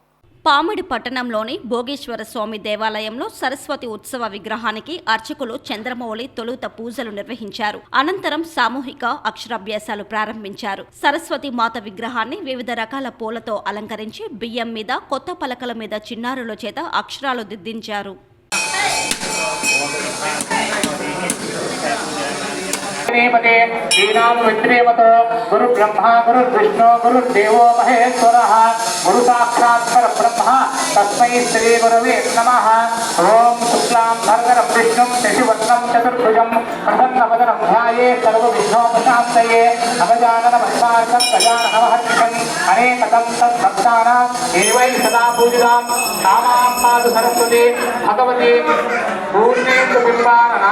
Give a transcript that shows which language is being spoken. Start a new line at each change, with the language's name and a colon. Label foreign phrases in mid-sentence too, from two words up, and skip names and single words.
Telugu: పామిడి పట్టణంలోని భోగేశ్వర స్వామి దేవాలయంలో సరస్వతి ఉత్సవ విగ్రహానికి అర్చకులు చంద్రమౌళి తొలుత పూజలు నిర్వహించారు. అనంతరం సామూహిక అక్షరాభ్యాసాలు ప్రారంభించారు. సరస్వతి మాత విగ్రహాన్ని వివిధ రకాల పూలతో అలంకరించి బియ్యం మీద, కొత్త పలకల మీద చిన్నారుల చేత అక్షరాలు దిద్దించారు.
Sanskrit: गुरु ब्रह्मा गुरु विष्णु गुरु देवो महेश्वरः गुरु साक्षात् परब्रह्म तस्मै श्री गुरवे नमः। ओम शुक्लां भरधरं विष्णुं शशिवर्णं चतुर्भुजं प्रसन्नवदनं ध्यायेत् सर्वविघ्नोपशान्तये अगजाननपद्मार्कं गजाननमहर्निशम् अनेकदं तद्भक्तानां देवैः सदा पूजितां कामां पातु सरस्वती भगवती पूर्णेन्दु बिम्बानना।